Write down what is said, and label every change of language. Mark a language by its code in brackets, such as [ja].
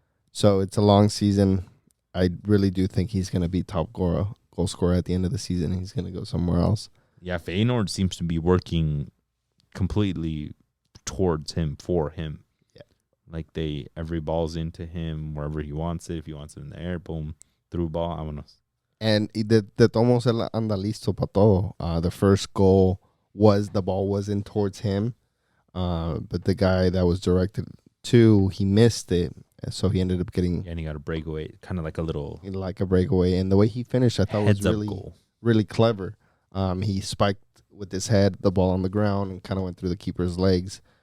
[en] So it's a long season. I really do think he's going to be top goal scorer at the end of the season. He's going to go somewhere else. Yeah, Feyenoord seems to be working completely towards him, for him. Yeah. Like every ball's into him wherever he wants it. If he wants it in the air, boom, through ball, vámonos. And [es] de todos él anda listo para todo. [en] The first goal the ball wasn't towards him, but the guy that was directed to, he missed it. So he ended up getting... Yeah, and he got a breakaway, kind of like a little... Like a breakaway. And the way he finished, I thought was really clever. He spiked with his head the ball on the ground and kind of went through the keeper's legs.